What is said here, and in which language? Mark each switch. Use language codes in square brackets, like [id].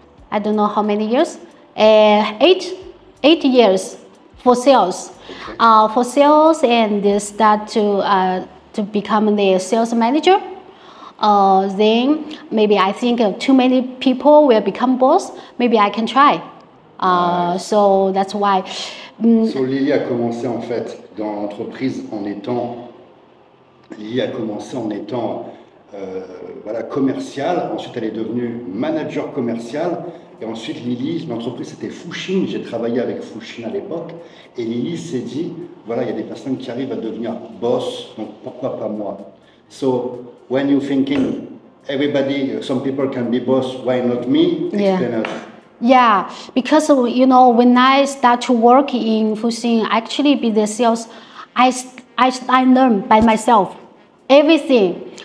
[en] I don't know how many years. 8 years for sales. For sales and start to become the sales manager. Then maybe I think too many people will become boss. Maybe I can try. So that's why. [fr] So Lily a commencé en fait dans l'entreprise en étant. Lily a commencé en étant voilà, commerciale. Ensuite, elle est devenue manager commercial. Et ensuite, Lily, l'entreprise c'était Fuxing. J'ai travaillé avec Fuxing à l'époque. Et Lily s'est dit, voilà, il y a des personnes qui arrivent à devenir boss, donc pourquoi pas moi? [en] So, when you're thinking, everybody, some people can be boss, why not me? Explain us. Yeah, because you know when I start to work in Fuxing, actually be the sales, I learn by myself everything.